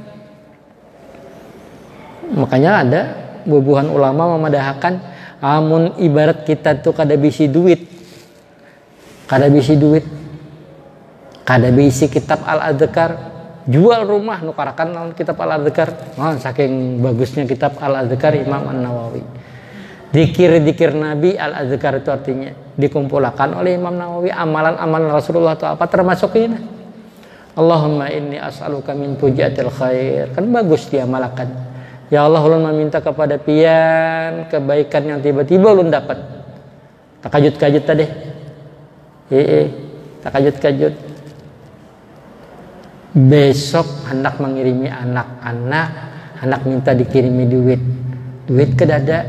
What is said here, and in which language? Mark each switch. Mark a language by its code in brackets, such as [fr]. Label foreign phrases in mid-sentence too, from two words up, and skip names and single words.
[bjn] Makanya ada bubuhan ulama memadahkan amun ibarat kita tuh kada bisi duit. Kada bisi kitab Al-Adzkar, jual rumah nukarakan lawan kitab Al-Adzkar. [id] Saking bagusnya kitab Al-Adzkar Imam An-Nawawi. Dikir Nabi Al-Adzkar itu artinya dikumpulkan oleh Imam Nawawi amalan-amalan Rasulullah itu apa termasuk ini. [ar] اللهم إني أسألك من فجأة الخير. [bjn] Kan bagus dia malakan. Ya Allah, ulun meminta kepada pian kebaikan yang tiba-tiba ulun dapat. Takajut-kajut tadi. Takajut-kajut. Besok hendak mengirimi anak minta dikirimi duit kedada.